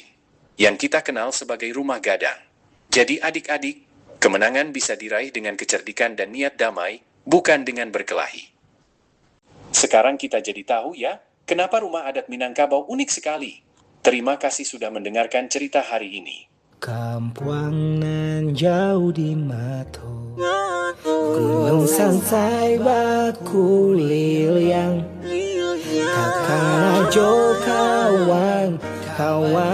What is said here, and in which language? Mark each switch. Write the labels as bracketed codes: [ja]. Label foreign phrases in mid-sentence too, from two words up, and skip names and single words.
[id] Yang kita kenal sebagai rumah gadang. Jadi adik-adik, kemenangan bisa diraih dengan kecerdikan dan niat damai, bukan dengan berkelahi. Sekarang kita jadi tahu ya, kenapa rumah adat Minangkabau unik sekali. Terima kasih sudah mendengarkan cerita hari ini. [min] Kampung nan jauh di Mato, gunung sansai baku liliang, kakak jo kawan kawan.